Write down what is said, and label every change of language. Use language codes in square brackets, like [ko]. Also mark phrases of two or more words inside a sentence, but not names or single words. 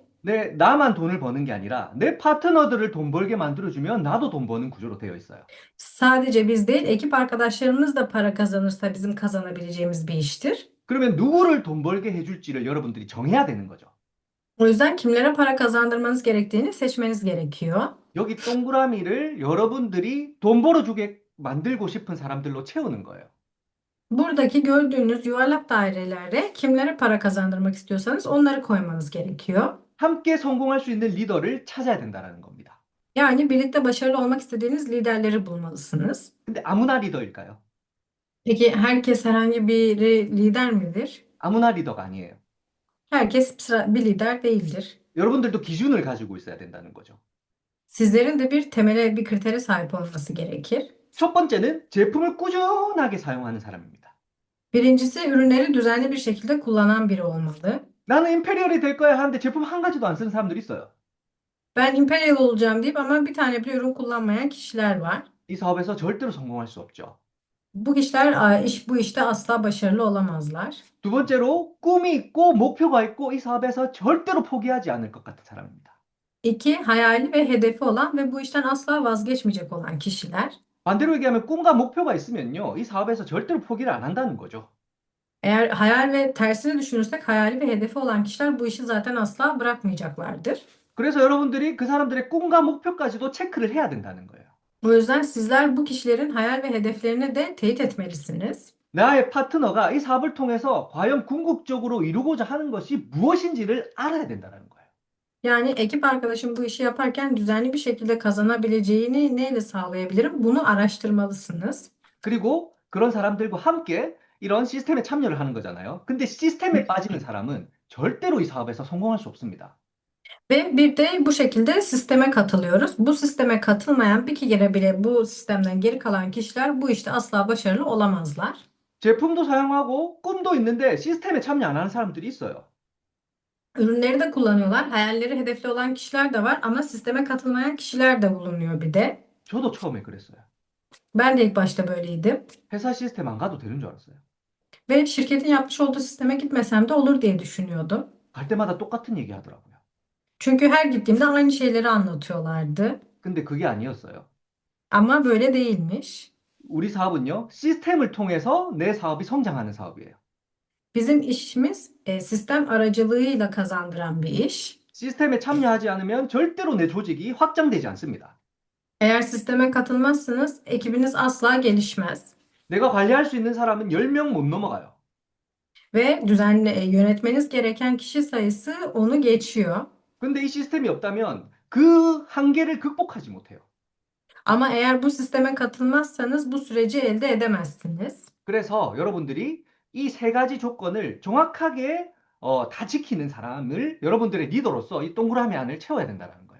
[ko] 나만 돈을 버는 게 아니라 내 파트너들을 돈 벌게 만들어주면 나도 돈 버는 구조로 되어 있어요. [tr] Sadece biz değil, ekip arkadaşlarımız da para kazanırsa bizim kazanabileceğimiz bir iştir. [ko] 그러면 누구를 돈 벌게 해줄지를 여러분들이 정해야 되는 거죠. [tr] O yüzden kimlere para kazandırmanız gerektiğini seçmeniz gerekiyor. [ko] 여기 동그라미를 여러분들이 돈 벌어주게 만들고 싶은 사람들로 채우는 거예요. [tr] Buradaki gördüğünüz yuvarlak dairelere kimlere para kazandırmak istiyorsanız onları koymanız gerekiyor. [ko] 함께 성공할 수 있는 리더를 찾아야 된다는 겁니다. [tr] Yani birlikte başarılı olmak istediğiniz liderleri bulmalısınız. [ko] 근데 아무나 리더일까요? [tr] Peki herkes herhangi biri lider midir? [ko] 아무나 리더가 아니에요. [tr] Herkes bir lider değildir. [ko] 여러분들도 기준을 가지고 있어야 된다는 거죠. [tr] Sizlerin de bir temele, bir kritere sahip olması gerekir. [ko] 첫 번째는 제품을 꾸준하게 사용하는 사람입니다. [tr] Birincisi ürünleri düzenli bir şekilde kullanan biri olmalı. [ko] 나는 임페리얼이 될 거야 하는데 제품 한 가지도 안 쓰는 사람들이 있어요. [tr] Ben Imperial olacağım deyip ama bir tane bile ürün kullanmayan kişiler var. [ko] 이 사업에서 절대로 성공할 수 없죠. [tr] Bu kişiler bu işte asla başarılı olamazlar. [ko] 두 번째로 꿈이 있고 목표가 있고 이 사업에서 절대로 포기하지 않을 것 같은 사람입니다. [tr] İki, hayali ve hedefi olan ve bu işten asla vazgeçmeyecek olan kişiler. [ko] 반대로 얘기하면 꿈과 목표가 있으면요, 이 사업에서 절대로 포기를 안 한다는 거죠. [tr] Eğer hayal ve tersini düşünürsek hayali ve hedefi olan kişiler bu işi zaten asla bırakmayacaklardır. [ko] 그래서 여러분들이 그 사람들의 꿈과 목표까지도 체크를 해야 된다는 거예요. [tr] O yüzden sizler bu kişilerin hayal ve hedeflerini de teyit etmelisiniz. [ko] 나의 파트너가 이 사업을 통해서 과연 궁극적으로 이루고자 하는 것이 무엇인지를 알아야 된다는 거예요. [tr] Yani ekip arkadaşım bu işi yaparken düzenli bir şekilde kazanabileceğini neyle sağlayabilirim? Bunu araştırmalısınız. [ko] 그리고 그런 사람들과 함께 이런 시스템에 참여를 하는 거잖아요. 근데 시스템에 빠지는 사람은 절대로 이 사업에서 성공할 수 없습니다. [tr] Ve bir de bu şekilde sisteme katılıyoruz. Bu sisteme katılmayan bir kere bile bu sistemden geri kalan kişiler bu işte asla başarılı olamazlar. [ko] 제품도 사용하고 꿈도 있는데 시스템에 참여 안 하는 사람들이 있어요. [tr] Ürünleri de kullanıyorlar. Hayalleri hedefli olan kişiler de var ama sisteme katılmayan kişiler de bulunuyor bir de. [ko] 저도 처음에 그랬어요. [tr] Ben de ilk başta böyleydim. [ko] 회사 시스템 안 가도 되는 줄 알았어요. [tr] Ve şirketin yapmış olduğu sisteme gitmesem de olur diye düşünüyordum. [ko] 갈 때마다 똑같은 얘기 하더라고요. [tr] Çünkü her gittiğimde aynı şeyleri anlatıyorlardı. [ko] 근데 그게 아니었어요. [tr] Ama böyle değilmiş. [ko] 우리 사업은요, 시스템을 통해서 내 사업이 성장하는 사업이에요. [tr] Bizim işimiz sistem aracılığıyla kazandıran bir iş. [ko] 시스템에 참여하지 않으면 절대로 내 조직이 확장되지 않습니다. [tr] Eğer sisteme katılmazsanız ekibiniz asla gelişmez. [ko] 내가 관리할 수 있는 사람은 10명 못 넘어가요. [tr] Ve düzenli yönetmeniz gereken kişi sayısı onu geçiyor. [ko] 근데 이 시스템이 없다면 그 한계를 극복하지 못해요. [tr] Ama eğer bu sisteme katılmazsanız bu süreci elde edemezsiniz. [ko] 그래서 여러분들이 이 세 가지 조건을 정확하게 다 지키는 사람을 여러분들의 리더로서 이 동그라미 안을 채워야 된다는 거예요.